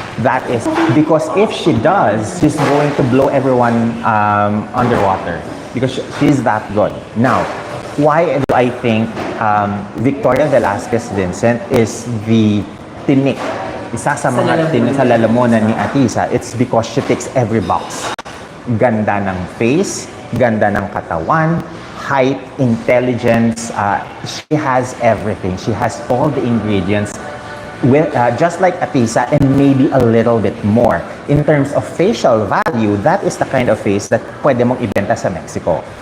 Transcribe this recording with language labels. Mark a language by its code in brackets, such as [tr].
[en] That is because if she does, she's going to blow everyone underwater because she's that good. Now, why do I think Victoria Velasquez Vincent is the tinik? [tl] Isa sa mga sa lalamunan ni Atisa, [en] it's because she ticks every box. [tl] Ganda ng [en] face, [tl] ganda ng katawan, [en] height, intelligence, she has everything. She has all the ingredients, with, just like Atisa, and maybe a little bit more. In terms of facial value, that is the kind of face that [tl] pwede mong ibenta sa [en] Mexico.